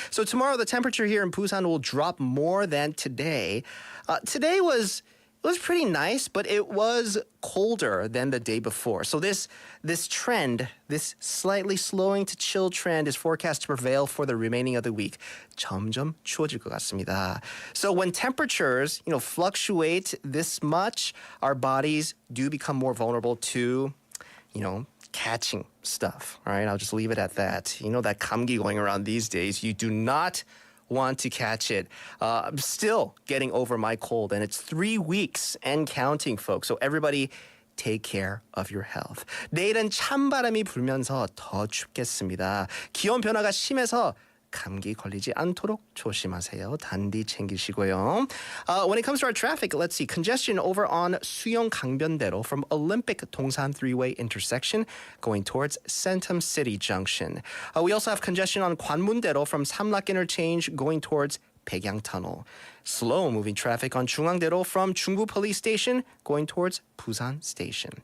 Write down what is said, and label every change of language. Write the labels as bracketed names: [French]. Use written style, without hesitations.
[English] So tomorrow the temperature here in Busan will drop more than today. Today was pretty nice, but it was colder than the day before. So this trend, this slightly slowing to chill trend is forecast to prevail for the remaining of the week. [Korean] 점점 추워질 것 같습니다. [English] So when temperatures, fluctuate this much, our bodies do become more vulnerable to catching stuff. All right, I'll just leave it at that. That 감기 going around these days. You do not want to catch it. I'm still getting over my cold, and it's 3 weeks and counting, folks. So everybody take care of your health. [Korean] 내일은 찬바람이 불면서 더 춥겠습니다. 기온 변화가 심해서 감기 걸리지 않도록 조심하세요. 단디 챙기시고요. [English] When it comes to our traffic, let's see. Congestion over on 수영 강변대로 from Olympic Dongsan three-way intersection going towards Centum City Junction. We also have congestion on 관문대로 from 삼락 interchange going towards 백양 Tunnel. Slow-moving traffic on 중앙대로 from 중부 Police Station going towards Busan Station.